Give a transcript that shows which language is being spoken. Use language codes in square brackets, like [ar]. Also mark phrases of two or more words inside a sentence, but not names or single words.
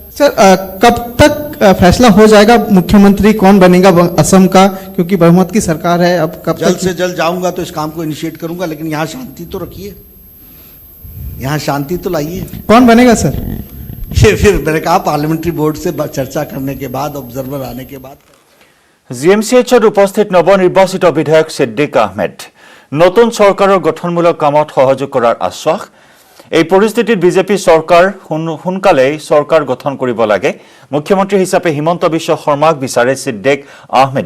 [hi] सर कब तक फैसला हो जाएगा मुख्यमंत्री कौन बनेगा असम का, क्योंकि बहुमत की सरकार है, अब कब जल्द से जल्द जाऊंगा तो इस काम को इनिशिएट करूंगा, लेकिन यहाँ शांति तो रखिए, यहाँ शांति तो लाइए। कौन बनेगा सर? ये फिर मैंने कहा [en] parliamentary board [hi] से चर्चा करने के बाद, ऑब्जर्वर आने के बाद। [as] GMCHত উপস্থিত নৱনিৰ্বাচিত বিধায়ক সিদ্দিক আহমেদ নতুন চৰকাৰৰ গঠনমূলক কামত সহযোগ কৰাৰ আশ্বাস। এই পৰিস্থিতিত বিজেপি চৰকাৰ সোনকালেই চৰকাৰ গঠন কৰিব লাগে। মুখ্যমন্ত্ৰী হিচাপে হিমন্ত বিশ্ব শৰ্মাক বিচাৰে সিদ্দিক আহমেদে।